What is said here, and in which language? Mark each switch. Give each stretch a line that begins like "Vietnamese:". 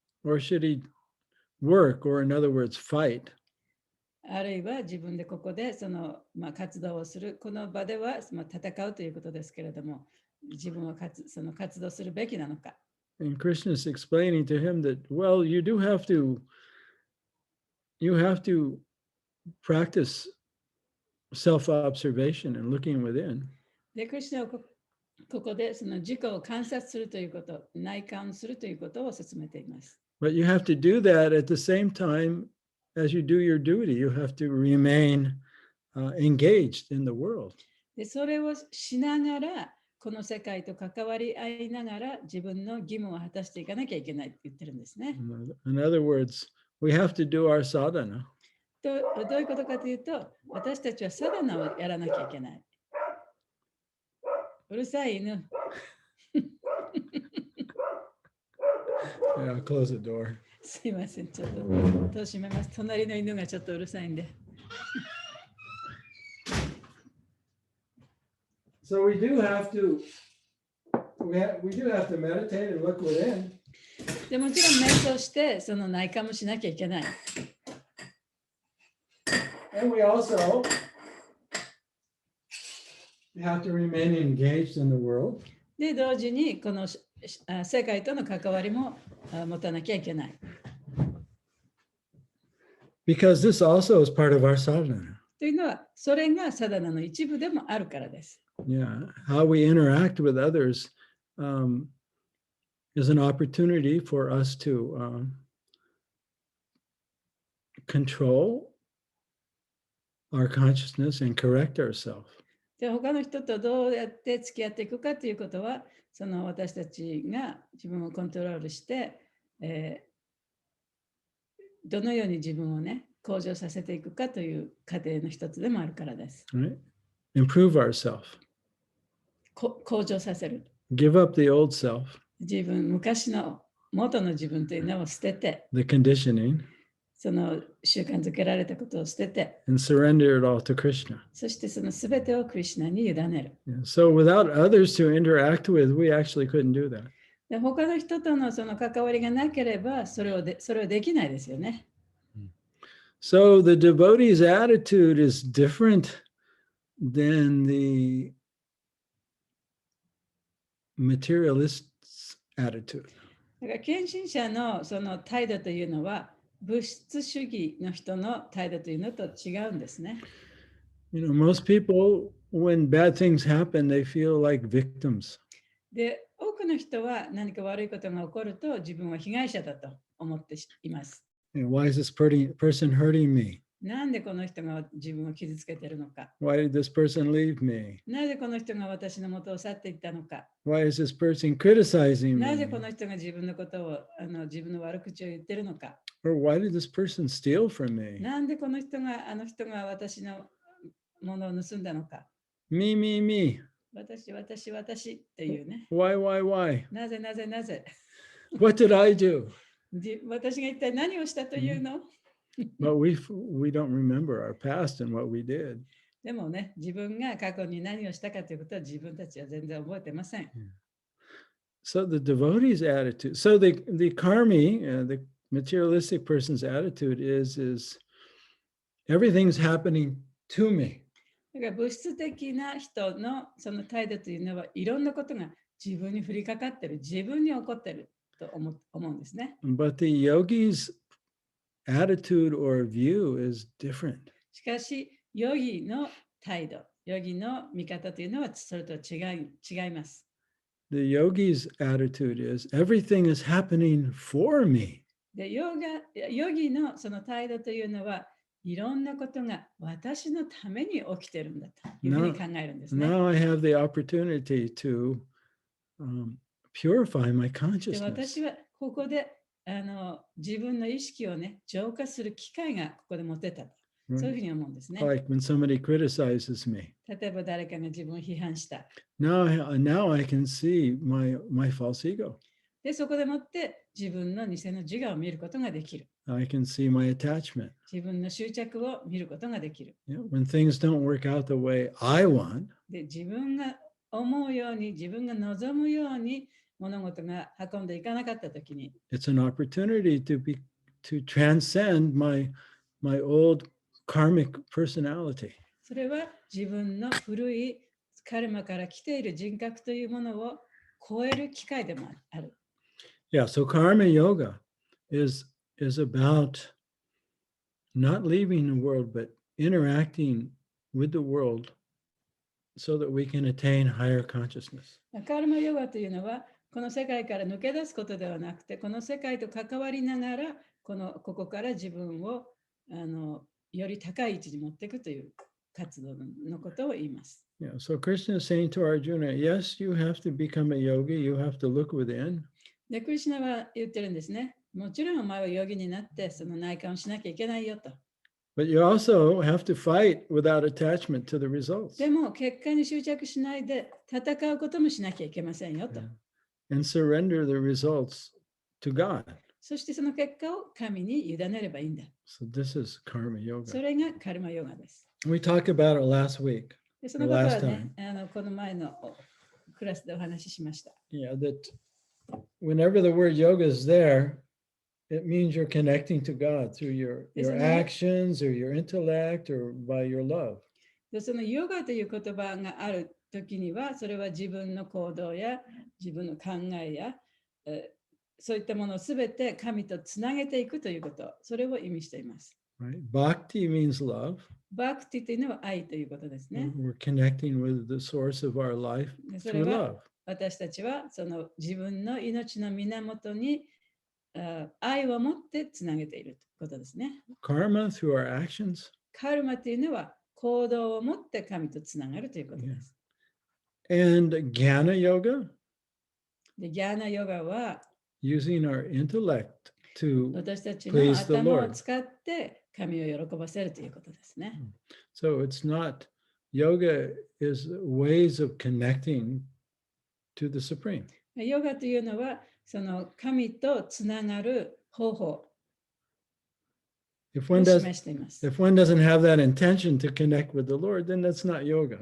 English: Or should he work, or in other words, fight?
Japanese: あるいは自分でここでその、活動をする。この場では、戦うということですけれども、自分はその活動するべきなのか。
English: And Krishna is explaining to him that, well, you have to practice self-observation and looking within.
Japanese: で、クリシュナはここでその自己を観察するということ、内観するということを進めています。
English: But you have to do that at the same time as you do your duty. You have to remain engaged in the world.
Japanese: で、それをしながら、この世界と関わり合いながら自分の義務を果たしていかなきゃいけないって言ってるんですね。
English: In other words, we have to do our sadhana.
Japanese: どういうことかというと、私たちはサダナをやらなきゃいけない。うるさい犬。
English: Yeah, close the door.
Japanese: すいません、ちょっと戸を閉めます。隣の犬がちょっとうるさいんで。
English: So we do have to meditate and look within.
Japanese: でもちろん瞑想してその内観もしなきゃいけない。
English: And we also have to remain engaged in the world.
Japanese: で、同時にこの世界との関わりも持たなきゃいけない。
English: Because this also is part of our sadhana.
Japanese: というのは、それがサダナの一部でもあるからです。
English: Yeah, how we interact with others is an opportunity for us to control our consciousness and correct ourselves.
Japanese: で、他の人とどうやって付き合っていくかということは、その私たちが自分をコントロールして、どのように自分をね、向上させていくかという過程の一つでもあるからです。
English: Right? Improve ourselves.
Japanese: 向上させる。
English: Give up the old self.
Japanese: 昔の元の自分というのを捨てて、
English: the conditioning,
Japanese: その習慣づけられたことを捨てて、
English: and surrender it all to Krishna.
Japanese: そしてそのすべてをクリシュナに委ねる。
English: Yeah. So without others to interact with, we actually couldn't do that.
Japanese: で、他の人とのその関わりがなければそれをできないですよね。
English: So the devotee's attitude is different than the materialist's attitude.
Japanese: だから献身者のその態度というのは物質主義の人の態度というのと違うんですね。
English: You know, most people, when bad things happen, they feel like victims.
Japanese: で、多くの人は何か悪いことが起こると自分は被害者だと思っています。
English: You know, why is this person hurting me?
Japanese: なんでこの人が自分を傷つけているのか。
English: Why did this person leave me?
Japanese: なぜこの人が私の元を去っていったのか。
English: Why is this person criticizing
Japanese: なぜ
English: me?
Japanese: この人が自分のことを自分の悪口を言ってるのか。
English: Or why did this person steal from me?
Japanese: なんでこの人が私のものを盗んだのか。
English: Me, me, me.
Japanese: 私っていうね。
English: Why?
Japanese: なぜ
English: What did I do?
Japanese: 私が一体何をしたというの、
English: But we don't remember our past and what we did.
Japanese: でもね、自分が過去に何をしたかということは自分たちは全然覚えてません。
English: So the devotee's attitude, so the karmi, the materialistic person's attitude is everything's happening to me.
Japanese: だから物質的な人のその態度というのはいろんなことが自分に降りかかってる、自分に起こってると思うんですね。
English: But the yogi's attitude or view is different.
Japanese: しかし、ヨギの態度、ヨギの見方というのはそれと違います。
English: The yogi's attitude is everything is happening for me.
Japanese: で、ヨギのその態度というのはいろんなことが私のために起きてるんだというふうに考えるんですね。
English: Now I have the opportunity to purify my
Japanese: で、
English: consciousness.
Japanese: 私はここで自分の意識をね、浄化する機会がここで持てたと。そういうふうに思うんですね。
English: Like when somebody criticizes me.
Japanese: 例えば誰かが自分を批判した。
English: Now I can see my false ego.
Japanese: で、そこでもって自分の偽の自我を見ることができる。
English: I can see my attachment.
Japanese: 自分の執着を見ることができる。
English: Yeah, when things don't work out the way I want,
Japanese: で、自分が思うように、自分が望むように物事が運んでいかなかったときに、
English: it's an opportunity to transcend my old karmic personality.
Japanese: それは自分の古いカルマから来ている人格というものを超える機会でもある。
English: Yeah, so karma yoga is about not leaving the world, but interacting with the world so that we can attain higher consciousness.
Japanese: カルマヨガというのは、この世界から抜け出すことではなくて、この世界と関わりながら、ここから自分をより高い位置に持っていくという活動のことを言います。
English: Yeah, so Krishna is saying to Arjuna, yes, you have to become a yogi, you have to look within.
Japanese: で、クリシュナは言ってるんですね。もちろんお前はヨギになってその内観をしなきゃいけないよと。
English: But you also have to fight without attachment to the results.
Japanese: でも結果に執着しないで戦うこともしなきゃいけませんよと。
English: Yeah. And surrender the results to God.
Japanese: そしてその結果を神に委ねればいいんだ。
English: So this is karma
Japanese: そ
English: yoga.
Japanese: れがカルマヨガです。
English: We talked about it last week.
Japanese: でそのことはね、この前のクラスでお話ししました。
English: Yeah, that whenever the word yoga is there, it means you're connecting to God through your actions or your intellect or by your love.
Japanese: でそのヨガという言葉があるときには、それは自分の行動や自分の考えや、そういったものをすべて神とつなげていくということ、それを意味しています。
English: Right? Bhakti means love.
Japanese: バクティというのは愛ということですね。
English: We're connecting with the source of our life
Japanese: それ
English: through
Japanese: は
English: love.
Japanese: 私たちはその自分の命の源に愛を持ってつなげているということですね。
English: Karma through our actions.
Japanese: カルマというのは行動を持って神とつながるということです。
English: And Jnana yoga,
Japanese: で、ギャーナヨガは
English: using our intellect to
Japanese: 私たちの
English: please the
Japanese: 頭を
English: Lord.
Japanese: 使って神を喜ばせるということですね。
English: So it's not, yoga is ways of connecting to the Supreme.
Japanese: ヨガというのはその神とつながる方法
English: If
Japanese: を
English: one
Japanese: 示
English: does,
Japanese: しています。
English: if one doesn't have that intention to connect with the Lord, then that's not yoga.